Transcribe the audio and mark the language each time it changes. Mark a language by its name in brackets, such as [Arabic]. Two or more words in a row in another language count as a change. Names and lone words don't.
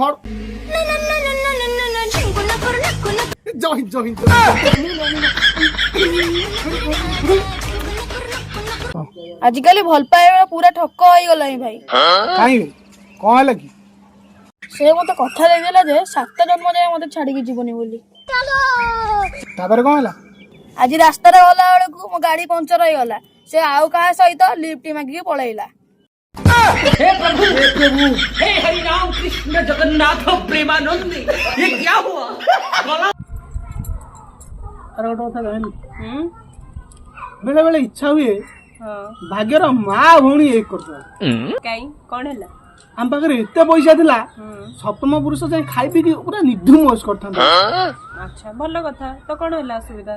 [Odia] ଆଜିକାଲି ଭଲ ପାଇବା ପୁରା ଠକ ହେଇଗଲାଣି ଭାଇ। କାହିଁକି, କଣ ହେଲା କି? ସେ ମତେ କଥା ଦେଇଦେଲା ଯେ 7 ଜନ୍ମ ଯାଏ ମତେ ଛାଡିକି ଯିବନି ବୋଲି। ତାପରେ କଣ ହେଲା? ଆଜି ରାସ୍ତାରେ ଗଲା ବେଳକୁ ମୋ ଗାଡି ପଙ୍କଚର ହେଇଗଲା। ସେ ଆଉ କାହା ସହିତ ଲିଫ୍ଟ ମାଗିକି ପଳେଇଲା। [Hindi] हे प्रभु हे हरि राम कृष्ण जगन्नाथ प्रेमानंद, ये क्या हुआ? [Odia] ଆରେ ଗୋଟେ କଥା କହିଲି, ବେଳେ ବେଳେ ଇଚ୍ଛା ହୁଏ ଭାଗ୍ୟର ମା ଭଉଣୀ ଏକ କରିଦେବା। କାଇଁ କଣ ହେଲା? ଆମ ପାଖରେ ଏତେ ପଇସା ଥିଲା, ସପ୍ତମ ପୁରୁଷ ଯାଇ ଖାଇ ପିଇକି ପୁରା ନିର୍ଦ୍ଧୁମ ମୌଜ କରିଥାନ୍ତା। ଆଚ୍ଛା ଭଲ କଥା, ତ କଣ ହେଲା ଅସୁବିଧା?